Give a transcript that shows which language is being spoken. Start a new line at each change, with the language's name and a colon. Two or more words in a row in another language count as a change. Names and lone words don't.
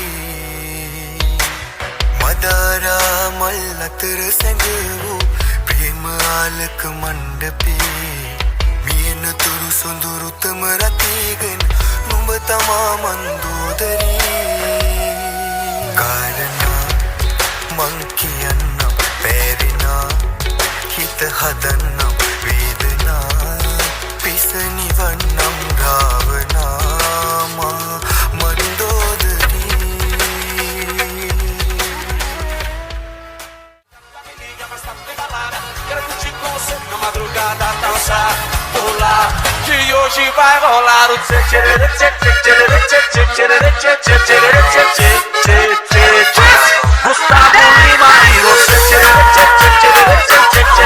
Sinhala: මදාරා මල් අතර සැඟවූ ප්‍රේම ආලක මණ්ඩපේ මියන තුරු සොඳුරුතම රතිගෙන නුඹ තමා මන්දෝදරේ කාරණා මං කියන්නම් පැරිනා හිත හදන්නම් වේදනා පිසනිවන්නම් ගාවනාමා මන්දෝදරී
Portuguese: Quero curtir com você na madrugada, dançar, pular, que hoje vai rolar o tchê tchê tchê tchê tchê tchê tchê tchê tchê tchê tchê tchê tchê tchê Gustavo Lima e você tchê tchê tchê tchê tchê tchê tchê